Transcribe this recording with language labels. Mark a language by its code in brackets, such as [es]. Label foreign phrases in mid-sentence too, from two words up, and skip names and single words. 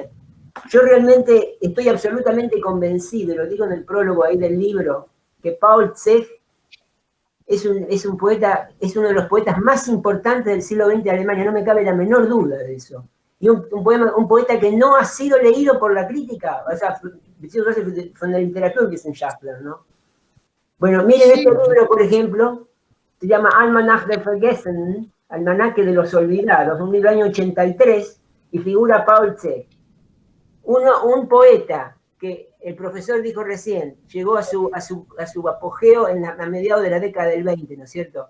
[es] Yo realmente estoy absolutamente convencido, y lo digo en el prólogo ahí del libro, que Paul Czech es un poeta, es uno de los poetas más importantes del siglo XX de Alemania, no me cabe la menor duda de eso. Y un poeta que no ha sido leído por la crítica, o sea, [de] von der Literaturwissenschaftler, [es] ¿no? Bueno, miren este libro, por ejemplo, se llama Almanach der Vergessenen, Almanaque de los Olvidados, un libro del año 83, y figura Paul Czech. Un poeta que el profesor dijo recién, llegó a su apogeo a mediados de la década del 20, ¿no es cierto?